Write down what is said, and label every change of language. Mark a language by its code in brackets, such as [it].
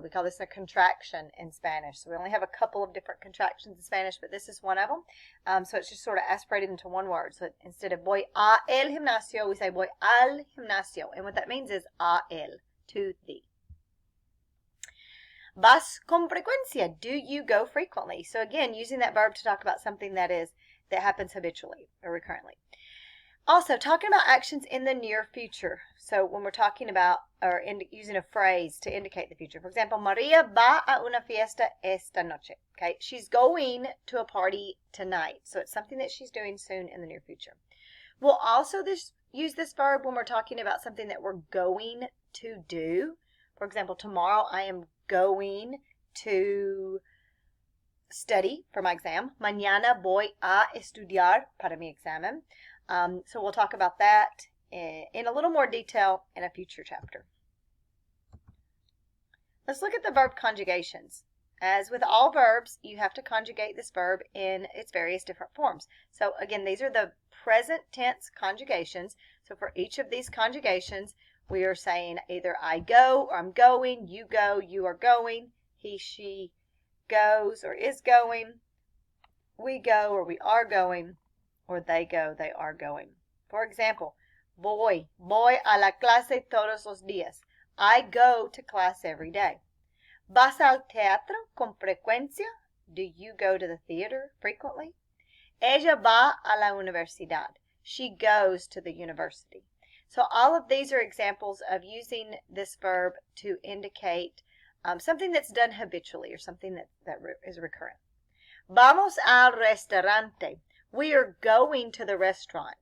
[en] We call this a contraction in Spanish. So we only have a couple of different contractions in Spanish, but this is one of them. So it's just sort of aspirated into one word. So instead of [es] voy a el gimnasio, [en] we say [es] voy al gimnasio. [en] And what that means is [es] a el, [en] to the. [es] Vas con frecuencia. [en] Do you go frequently? So again, using that verb to talk about something that happens habitually or recurrently. Also, talking about actions in the near future. So when we're talking about or using a phrase to indicate the future. For example, [es] Maria va a una fiesta esta noche. [en] Okay, she's going to a party tonight. So it's something that she's doing soon in the near future. We'll also use this verb when we're talking about something that we're going to do. For example, tomorrow I am going to study for my exam. [es] Mañana voy a estudiar para mi examen. [en] So we'll talk about that in a little more detail in a future chapter. Let's look at the verb conjugations. As with all verbs, you have to conjugate this verb in its various different forms. So again, these are the present tense conjugations. So for each of these conjugations, we are saying either I go or I'm going, you go, you are going, he, she goes or is going, we go or we are going, or they go, they are going. [es] For example, voy a la clase todos los días. [en] I go to class every day. [es] ¿Vas al teatro con frecuencia? [en] Do you go to the theater frequently? [es] Ella va a la universidad. [en] She goes to the university. So all of these are examples of using this verb to indicate something that's done habitually or something that is recurrent. [es] Vamos al restaurante. [en] We are going to the restaurant.